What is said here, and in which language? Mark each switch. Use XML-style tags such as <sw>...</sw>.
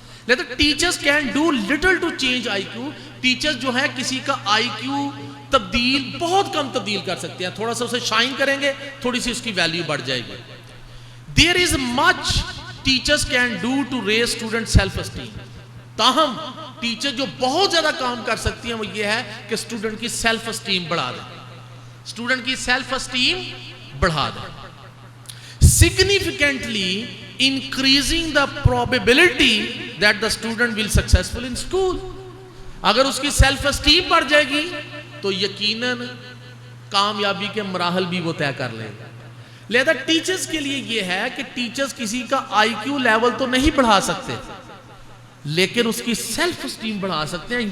<ur>لیکن</ur> <en>Teachers can do little to change I Q.</en> <ur>Teachers جو ہے کسی کا آئی کیو تبدیل بہت کم تبدیل کر سکتے ہیں، تھوڑا سا اسے شائن کریں گے تھوڑی سی اس کی ویلیو بڑھ جائے گی.</ur> <en>There is much teachers can do to raise student self esteem.</en> <ur>تاہم ٹیچر جو بہت زیادہ کام کر سکتی ہیں وہ یہ ہے کہ اسٹوڈنٹ کی سیلف اسٹیم بڑھا دیں، اسٹوڈنٹ کی سیلف اسٹیم بڑھا دیں.</ur> <en>significantly increasing the probability that the student will successful in school.</en> <ur>اگر اس کی سیلف اسٹیم بڑھ جائے گی تو یقیناً کامیابی کے مراحل بھی وہ طے کر لے گا. لہذا ٹیچرز کے لیے یہ ہے کہ ٹیچرز کسی کا آئی کیو لیول تو نہیں بڑھا سکتے، لیکن اس کی سیلف اسٹیم بڑھا سکتے ہیں.</ur>